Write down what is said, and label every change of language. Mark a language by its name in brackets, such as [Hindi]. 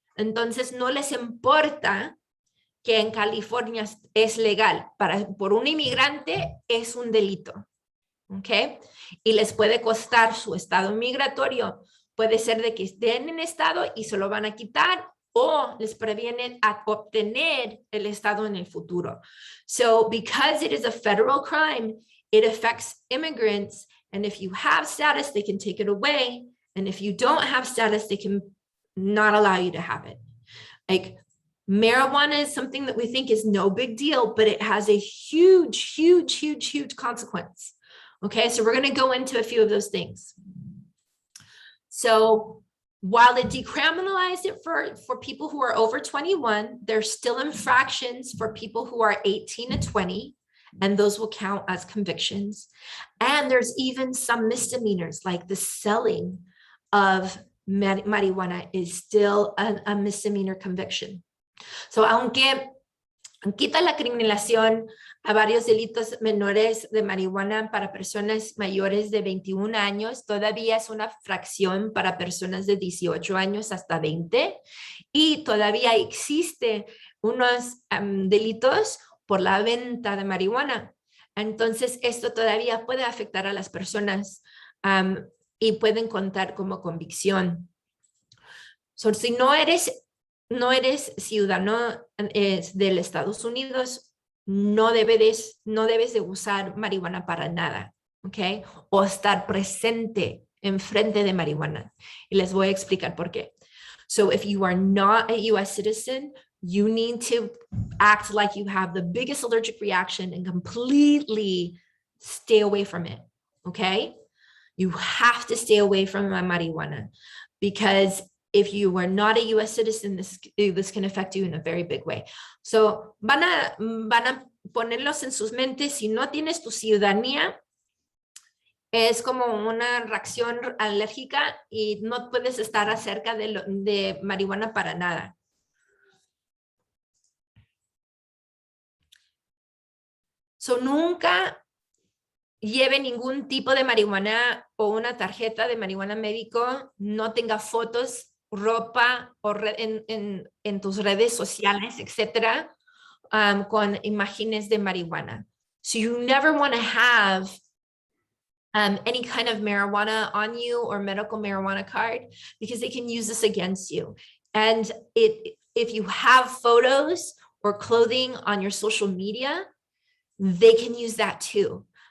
[Spanish] Entonces no les importa que en California es legal. Por un inmigrante es un delito. ¿Ok? Y les puede costar su estado migratorio. Puede ser de que estén en estado y se lo van a quitar, o les previenen a obtener el estado en el futuro. [English] So because it is a federal crime, it affects immigrants. And if you have status, they can take it away. And if you don't have status, they can not allow you to have it. Like marijuana is something that we think is no big deal, but it has a huge, huge, huge, huge consequence. Okay, so we're going to go into a few of those things. So while it decriminalized it for people who are over 21, there's still infractions for people who are 18 to 20, and those will count as convictions. And there's even some misdemeanors, like the selling of marijuana is still a misdemeanor conviction. [Spanish] So aunque quita la criminalización a varios delitos menores de marihuana para personas mayores de 21 años, todavía es una fracción para personas de 18 años hasta 20, y todavía existe unos delitos por la venta de marihuana. Entonces, esto todavía puede afectar a las personas y pueden contar como convicción. So, si no eres ciudadano del Estados Unidos, no debes de usar marihuana para nada, ¿ok? O estar presente enfrente de marihuana. Y les voy a explicar por qué. [English] So if you are not a US citizen, you need to act like you have the biggest allergic reaction and completely stay away from it, okay? You have to stay away from marijuana, because if you are not a US citizen, this can affect you in a very big way. [Spanish] So van a ponerlos en sus mentes. Si no tienes tu ciudadanía, es como una reacción alérgica y no puedes estar acerca de marihuana para nada. So nunca lleve ningún tipo de marihuana o una tarjeta de marihuana médico, no tenga fotos, ropa o en tus redes sociales, etcétera, con imágenes de marihuana. [English] So you never want to have any kind of marijuana on you or medical marijuana card, because they can use this against you. And if you have photos or clothing on your social media, they can use that too.